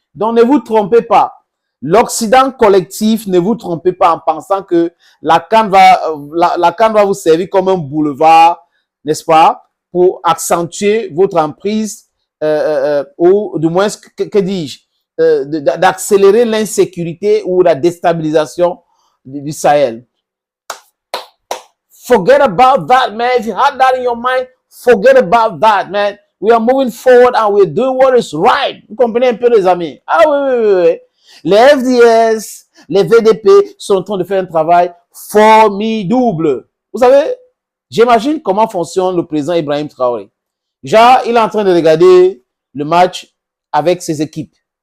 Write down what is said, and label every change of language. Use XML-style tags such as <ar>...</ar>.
<fr>Donc, ne vous trompez pas. L'Occident collectif, ne vous trompez pas en pensant que la CAN va vous servir comme un boulevard, n'est-ce pas, pour accentuer votre emprise, ou du moins, que dis-je, d'accélérer l'insécurité ou la déstabilisation du Sahel.</fr> <en>Forget about that, man. If you had that in your mind, forget about that, man. We are moving forward and we're doing what is right.</en> <fr>Vous comprenez un peu, les amis? Ah oui. Les FDS, les VDP sont en train de faire un travail formidable. Vous savez, j'imagine comment fonctionne le président Ibrahim Traoré. Genre, il est en train de regarder le match avec ses équipes.</fr>